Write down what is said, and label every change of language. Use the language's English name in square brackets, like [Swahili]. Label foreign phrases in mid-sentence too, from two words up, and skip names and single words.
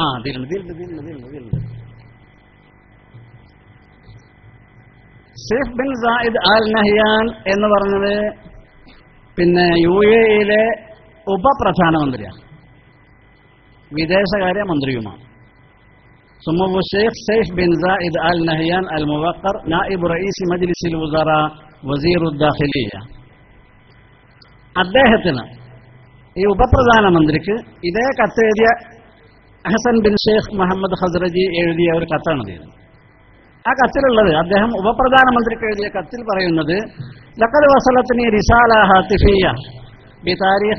[Malayalam] സൈഫ് ബിൻ സായിദ് അൽ നഹ്യാൻ എന്ന് പറഞ്ഞത് പിന്നെ UAE-യിലെ ഉപപ്രധാനമന്ത്രിയാണ്, വിദേശകാര്യ മന്ത്രിയുമാണ്. [Arabic] سمو الشيخ سيف بن زايد آل نهيان الموقر نائب رئيس مجلس الوزراء وزير الداخلية. [Malayalam] അദ്ദേഹത്തിന് ഈ ഉപപ്രധാനമന്ത്രിക്ക് ഇതേ കത്തെഴുതിയ ഹസൻ ബിൻ ഷെയ്ഖ് മുഹമ്മദ് ഖസ്റജി എഴുതിയ ഒരു കത്താണിത്. ആ കത്തിലുള്ളത്, അദ്ദേഹം ഉപപ്രധാനമന്ത്രിക്ക് എഴുതിയ കത്തിൽ പറയുന്നത്, [Arabic] لقد وصلتني رسالة هاتفية بتاريخ.